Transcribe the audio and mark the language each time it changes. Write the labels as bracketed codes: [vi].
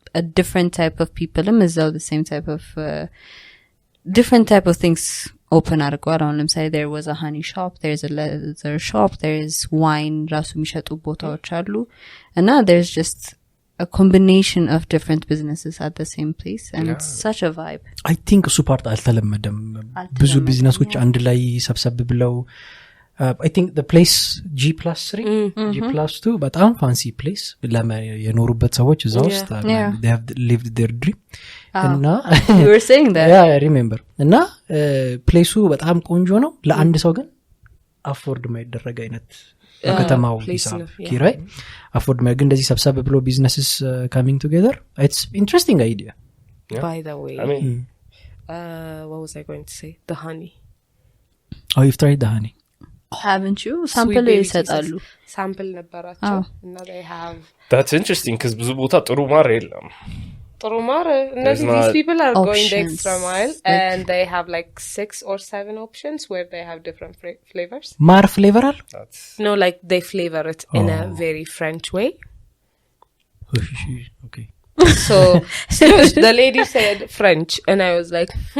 [en] a different type of people is the same type of different type of things open Argona. Let me say there was a honey shop, there's a leather shop, there's wine, rasu mishatu botaዎች አሉ. And now there's just a combination of different businesses at the same place and it's such a vibe. [am] I think እሱ ፓርት አልተለመደም። ብዙ ቢዝነሶች አንድ ላይ ሰብሰብ ብለው [en] I think the place G+3 G+2 [am] በጣም ፋንሲ ፕሌስ የኖሩበት ሰዎች እዛ ውስጥ [en] they have lived their dream. [am] እና [en] You were saying that. Yeah, I remember. [am] እና ፕሌሱ በጣም ቆንጆ ነው። ለአንድ ሰው ግን አፎርድ ማይደረግ አይነት ከተማው ሂሳብ ኪራይ አፎርድ ማይደረግ እንደዚህ ሰብሰብ ብሎ ቢዝነስስ [en] coming together. It's interesting idea. Yeah. By the way, I mean, what was I going to say? The honey. Oh, you've tried the honey. Haven't you? [am] Sample ይሰጣሉ. Sample ነበራቸው እና [en] they have that's interesting because [am] ብዙ ቦታ ጥሩ ማር የለም. ጥሩ ማር እነዚህ [en] these people are going the extra mile and they have like 6 or 7 options where they have different flavors. [am] ማር ፍሌቨር አለ? [en] No, like they flavor it in a very French way. Okay. So the lady said French and I was like